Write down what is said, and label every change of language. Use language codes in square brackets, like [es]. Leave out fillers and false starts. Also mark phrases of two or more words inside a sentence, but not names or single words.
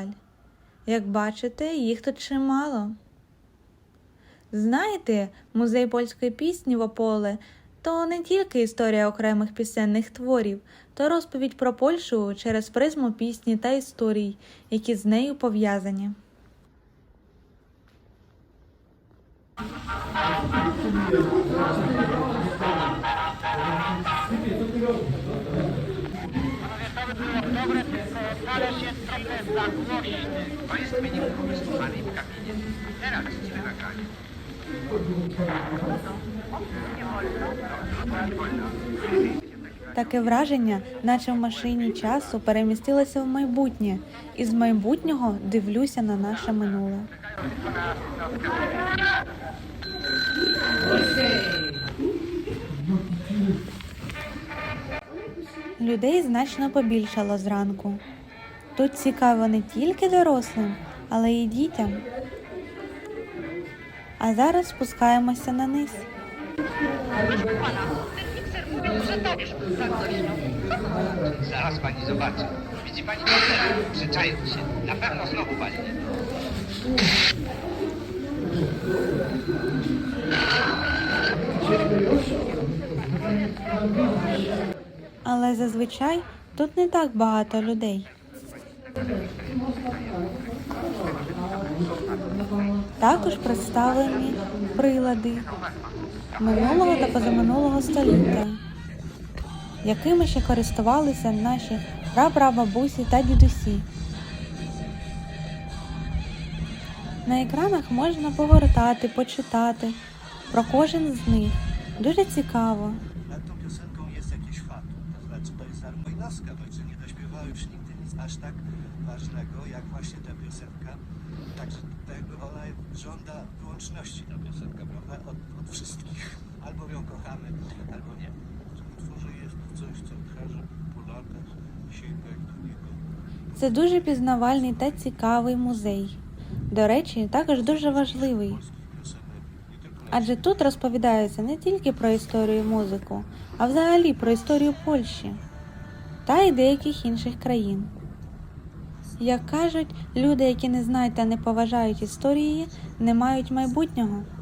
[uk] Як бачите, їх тут чимало. Знаєте, музей польської пісні в Ополе – то не тільки історія окремих пісенних творів, то розповідь про Польщу через призму пісні та історій, які з нею пов'язані. [pl] Dobre, tylko talerz jest trochę za głośny. To jest wynik wysłuchanej w kabinie. Teraz ci nagranie. [uk] Таке враження, наче в машині часу перемістилося в майбутнє, і з майбутнього дивлюся на наше минуле. Людей значно побільшало зранку. Тут цікаво не тільки дорослим, але й дітям. А зараз спускаємося на низ. [pl] Zaraz pani zobaczy. Widzi pani, przyczaił się. Na pewno znowu walnie. [uk] Але зазвичай тут не так багато людей. Також представлені прилади минулого та позаминулого століття, якими ще користувалися наші прапрабабусі та дідусі. На екранах можна повертати, почитати про кожен з них. Дуже цікаво. [pl] Nad tą piosenką jest jakiś fakt. To znaczy, to jest Armojnowska, choć nie dośpiewał już nigdy nic aż tak ważnego, jak właśnie ta piosenka. Także ona żąda wyłączności, ta piosenka, prawda? Od wszystkich. Albo ją kochamy, albo nie. W tym utworze jest coś, co każe po latach sięgać do niego. [uk] Це дуже пізнавальний та цікавий музей. До речі, також дуже важливий. Адже тут розповідається не тільки про історію музику, а взагалі про історію Польщі. та й деяких інших країн. Як кажуть, люди, які не знають та не поважають історії, не мають майбутнього.